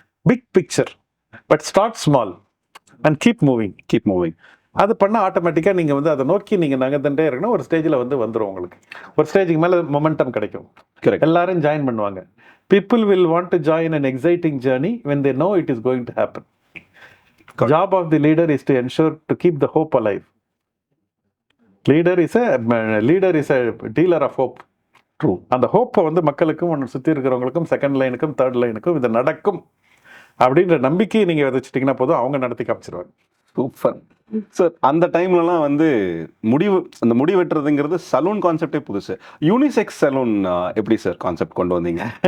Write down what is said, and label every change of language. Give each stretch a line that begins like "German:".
English: Big picture but start small and keep moving.
Tamil: அது பண்ணால் ஆட்டோமேட்டிக்காக நீங்கள் வந்து அதை நோக்கி நீங்கள் நகர்ந்துட்டே இருக்கணும். ஒரு ஸ்டேஜில் வந்துடும் உங்களுக்கு. ஒரு ஸ்டேஜுக்கு மேலே மொமெண்டம் கிடைக்கும். எல்லாரும் ஜாயின் பண்ணுவாங்க.
English: People will want to join an exciting journey when they know it is going to happen. Job of the leader is to ensure to keep the hope alive. Leader is a dealer of hope. True.
Tamil: அந்த ஹோப்பை வந்து மக்களுக்கும் சுற்றி இருக்கிறவங்களுக்கும் second லைனுக்கும் third லைனுக்கும் இது நடக்கும் அப்படின்ற நம்பிக்கையை நீங்கள் விதைச்சிட்டிங்கன்னா போதும், அவங்க நடத்தி காமிச்சிருவாங்க. Super sir. அந்த டைம்லலாம் வந்து அந்த முடி வெட்டுறதுங்கிறது சலூன் கான்செப்டே புதுசு. யூனிசெக்ஸ் சலூன் எப்படி சார் கான்செப்ட் கொண்டு வந்தீங்க?